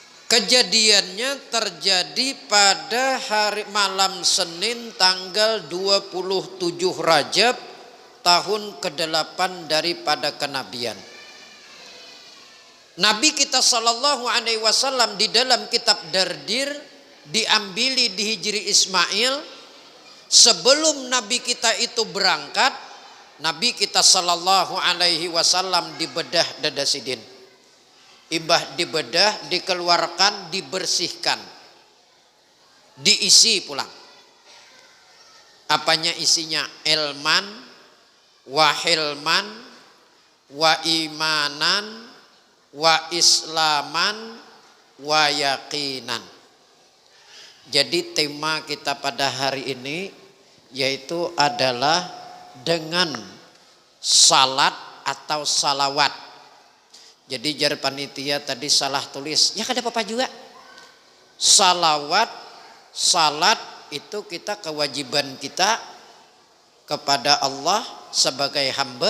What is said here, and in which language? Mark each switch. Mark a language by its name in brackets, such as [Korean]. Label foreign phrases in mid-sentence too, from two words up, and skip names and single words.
[Indonesian] Kejadiannya terjadi pada hari malam Senin tanggal 27 Rajab tahun ke-8 daripada kenabian. Nabi kita [Arabic] sallallahu alaihi wasallam [Indonesian] di dalam kitab Dardir diambili di Hijri Ismail. Sebelum Nabi kita itu berangkat, Nabi kita [Arabic] sallallahu alaihi wasallam [Indonesian] dibedah dada sidin. Ibah dibedah, dikeluarkan, dibersihkan, diisi pulang. Apanya isinya? [Arabic] Ilman, wa hilman, wa imanan, wa islaman, wa yaqinan. [Indonesian] Jadi tema kita pada hari ini yaitu adalah dengan salat atau salawat. Jadi jar panitia tadi salah tulis, ya kada apa-apa juga. Salawat, salat itu kita kewajiban kita kepada Allah sebagai hamba.